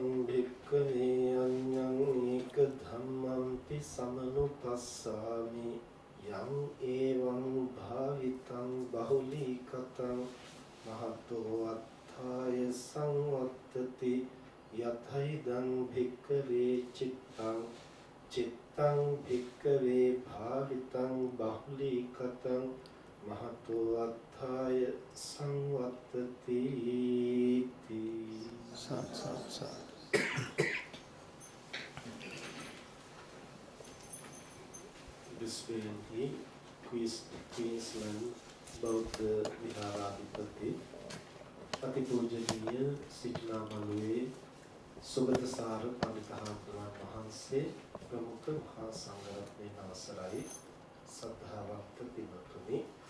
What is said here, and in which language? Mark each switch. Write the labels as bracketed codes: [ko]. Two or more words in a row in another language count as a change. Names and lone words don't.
[pi] භික්ඛවේ අඤ්ඤං ඒක ධම්මංපි සමනුපස්සාමි යං ඒවං භාවිතං බහුලීකතං මහතෝ අත්ථාය සංවත්තති යතයිදං භික්ඛවේ චිත්තං චිත්තං භික්ඛවේ භාවිතං බහුලීකතං මහතෝ අත්ථාය සංවත්තති [si] සත් විශ්වයන්හි ක්වීන්ස්ලන්ඩ් බෞද්ධ විහාරාධිපති අතිපූජනීය සිටනාමලුවේ සුගතසාර පඬිතුමාණන් වහන්සේ ප්‍රමුඛ මහා සංඝරත්නයේ අවසරයි සද්ධාවන්ත පින්වත්නි